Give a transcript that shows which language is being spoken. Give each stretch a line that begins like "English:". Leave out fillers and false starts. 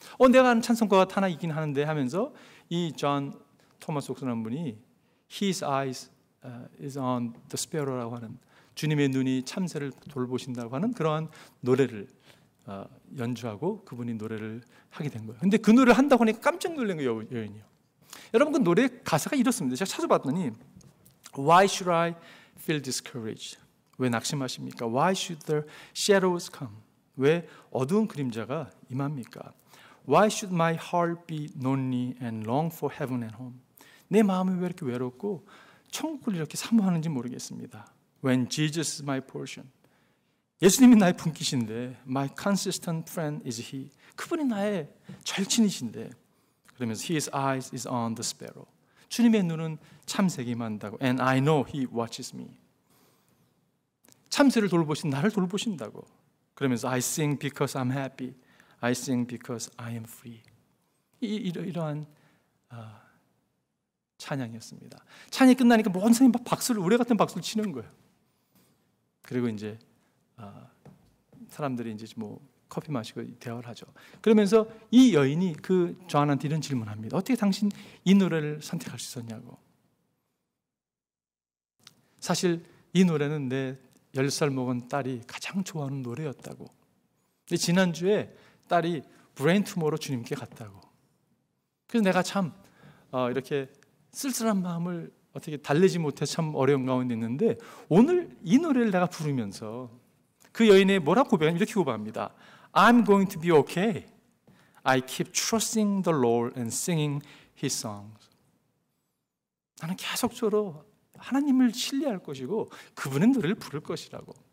Korean: 내가 아는 찬송가가 하나 있긴 하는데 하면서 이 존 토머스 옥스라는 분이
English: His eyes is on the sparrow
Korean: 라고 하는, 주님의 눈이 참새를 돌보신다고 하는 그러한 노래를 연주하고 그분이 노래를 하게 된 거예요. 근데 그 노래를 한다고 하니까 깜짝 놀란 거예요, 여인이요. 여러분, 그 노래 가사가 이렇습니다. 제가 찾아봤더니
English: Why should I feel discouraged?
Korean: 왜 낙심하십니까?
English: Why should the shadows come?
Korean: 왜 어두운 그림자가 임합니까?
English: Why should my heart be lonely and long for heaven and home?
Korean: 내 마음이 왜 이렇게 외롭고 천국을 이렇게 사모하는지 모르겠습니다.
English: When Jesus is my portion.
Korean: 예수님이 나의 분깃인데,
English: my consistent friend is He.
Korean: 그분이 나의 절친이신데, 그러면서
English: His eyes is on the sparrow.
Korean: 주님의 눈은 참새에게 임한다고.
English: And I know He watches me.
Korean: 참새를 돌보신 나를 돌보신다고. 그러면서
English: I sing because I'm happy. I sing because I am free.
Korean: 이러한 찬양이었습니다. 찬양이 끝나니까 모든 사람이 막 박수를, 우레 같은 박수를 치는 거예요. 그리고 이제 사람들이 이제 뭐 커피 마시고 대화를 하죠. 그러면서 이 여인이 그 존한테 이런 질문합니다. 어떻게 당신 이 노래를 선택할 수 있었냐고. 사실 이 노래는 내 10살 먹은 딸이 가장 좋아하는 노래였다고. 근데 지난주에 딸이 브레인 투모로 주님께 갔다고. 그래서 내가 참 이렇게 쓸쓸한 마음을 어떻게 달래지 못해 참 어려운 가운데 있는데, 오늘 이 노래를 내가 부르면서 그 여인의 뭐라고 고백하냐면 이렇게 고백합니다.
English: I'm going to be okay. I keep trusting the Lord and singing His songs.
Korean: 나는 계속적으로 하나님을 신뢰할 것이고 그분의 노래를 부를 것이라고.